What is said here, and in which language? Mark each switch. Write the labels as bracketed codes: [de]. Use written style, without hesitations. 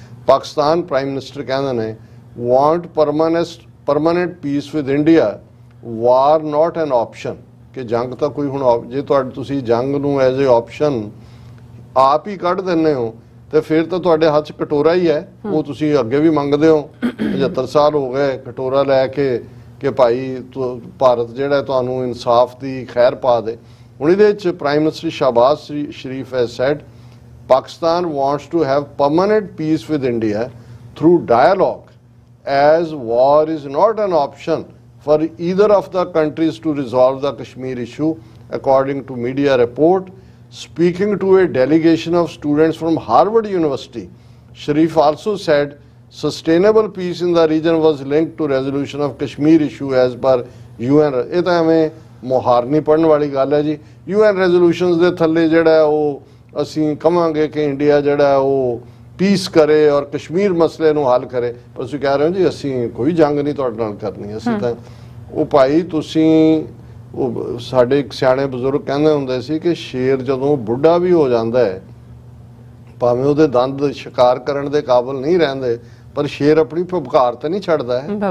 [pa] Pakistan prime minister ਕਹਿੰਦੇ ਨੇ [en] want permanent peace with India, war not an option, [pa] ਕਿ ਜੰਗ ਤਾਂ ਕੋਈ ਹੁਣ ਜੇ ਤੁਸੀਂ ਜੰਗ ਨੂੰ ਐਜ਼ ਏ ਆਪਸ਼ਨ ਆਪ ਹੀ ਕੱਢ ਦਿੰਦੇ ਹੋ ਤੇ ਫਿਰ ਤਾਂ ਤੁਹਾਡੇ ਹੱਥ 'ਚ ਕਟੋਰਾ ਹੀ ਹੈ। ਉਹ ਤੁਸੀਂ ਅੱਗੇ ਵੀ ਮੰਗਦੇ ਹੋ, 75 ਸਾਲ ਹੋ ਗਏ ਕਟੋਰਾ ਲੈ ਕੇ ਕਿ ਭਾਈ ਭਾਰਤ ਜਿਹੜਾ ਤੁਹਾਨੂੰ ਇਨਸਾਫ ਦੀ ਖੈਰ ਪਾ ਦੇ। ਹੁਣ ਇਹਦੇ 'ਚ prime minister Shahbaz Sharif has sad [en] Pakistan wants to have permanent peace with India through dialogue, as war is not an option for either of the countries to resolve the Kashmir issue, according to media report. Speaking to a delegation of students from Harvard University, Sharif also said sustainable peace in the region was linked to resolution of Kashmir issue as per UN. [pa] ਇਹ ਤਾਂ ਐਵੇਂ ਮੁਹਾਰਨੀ ਪੜਨ ਵਾਲੀ ਗੱਲ ਹੈ ਜੀ। UN resolutions ਦੇ ਥੱਲੇ ਜਿਹੜਾ ਉਹ ਅਸੀਂ ਕਹਾਂਗੇ ਕਿ ਇੰਡੀਆ ਜਿਹੜਾ ਉਹ ਪੀਸ ਕਰੇ ਔਰ ਕਸ਼ਮੀਰ ਮਸਲੇ ਨੂੰ ਹੱਲ ਕਰੇ, ਪਰ ਤੁਸੀਂ ਕਹਿ ਰਹੇ ਹੋ ਜੀ ਅਸੀਂ ਕੋਈ ਜੰਗ ਨਹੀਂ ਤੁਹਾਡੇ ਨਾਲ ਕਰਨੀ। ਅਸੀਂ ਤਾਂ ਉਹ ਭਾਈ ਤੁਸੀਂ ਉਹ ਸਾਡੇ ਇੱਕ ਸਿਆਣੇ ਬਜ਼ੁਰਗ ਕਹਿੰਦੇ ਹੁੰਦੇ ਸੀ ਕਿ ਸ਼ੇਰ ਜਦੋਂ ਬੁੱਢਾ ਵੀ ਹੋ ਜਾਂਦਾ ਹੈ, ਭਾਵੇਂ ਉਹਦੇ ਦੰਦ ਸ਼ਿਕਾਰ ਕਰਨ ਦੇ ਕਾਬਿਲ ਨਹੀਂ ਰਹਿੰਦੇ, ਪਰ ਸ਼ੇਰ ਆਪਣੀ ਭਬਕਾਰ ਤਾਂ ਨਹੀਂ ਛੱਡਦਾ ਹੈ।